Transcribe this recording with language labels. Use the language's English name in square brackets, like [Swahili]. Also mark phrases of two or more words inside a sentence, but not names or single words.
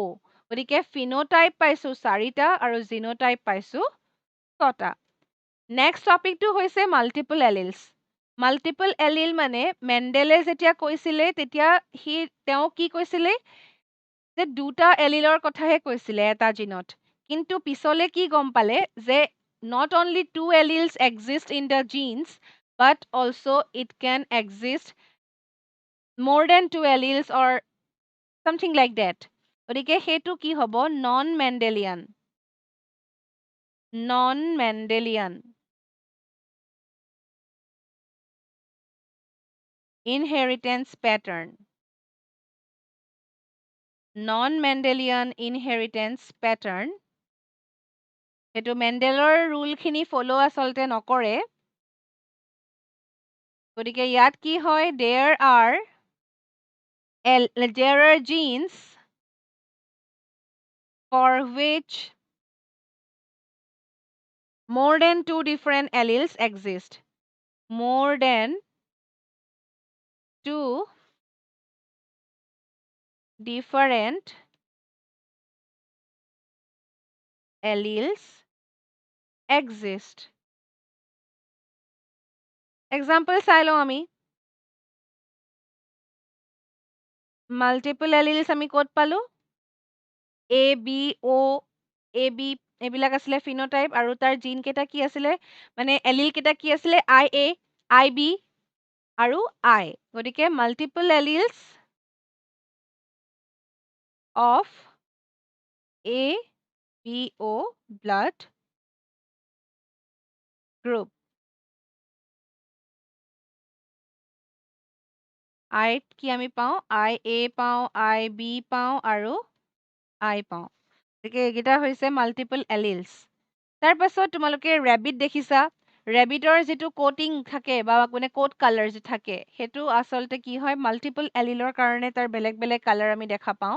[Assamese] গতিকে ফিনোটাইপ পাইছো 4টা আৰু জিনোটাইপ পাইছো 6টা। নেক্সট টপিকটো হৈছে [English] multiple alleles. multiple allele [Assamese] মানে মেণ্ডেলে যেতিয়া কৈছিলে তেতিয়া তেওঁ কি কৈছিলে? যে দুটা এলিলৰ কথাহে কৈছিলে এটা জিনত। কিন্তু পিছলে কি গম পালে যে [English] not only two alleles exist in the genes, but also it can exist more than two alleles or something like that. [Assamese] গতিকে সেইটো কি হ'ব? [English] non-Mendelian inheritance pattern. Non-Mendelian inheritance pattern, [Assamese] সেইটো মেণ্ডেলৰ ৰুলখিনি ফ'ল' আচলতে নকৰে। গতিকে ইয়াত কি হয়? [English] there are genes for which more than two different alleles exist. More than two different alleles exist. [Assamese] Example চাই লওঁ আমি। [English] multiple alleles [Assamese] আমি ক'ত পালো? ABO, AB এইবিলাক আছিলে ফিনোটাইপ, আৰু তাৰ জিন কেইটা কি আছিলে? মানে এলিল কেইটা কি আছিলে? IA, IB আৰু I। [English] গতিকে multiple alleles of ABO blood group. [Assamese] I কি আমি পাওঁ? IA পাওঁ, IB পাওঁ আৰু I পাওঁ। গতিকে এইকেইটা হৈছে [English] multiple alleles. [Assamese] তাৰ পাছত তোমালোকে ৰেবিট দেখিছা। ৰেবিটৰ যিটো কোটিং থাকে বা মানে [English] coat colour [Assamese] যে থাকে, সেইটো আচলতে কি হয়? [English] multiple allele [Assamese] কাৰণে তাৰ বেলেগ বেলেগ কালাৰ আমি দেখা পাওঁ।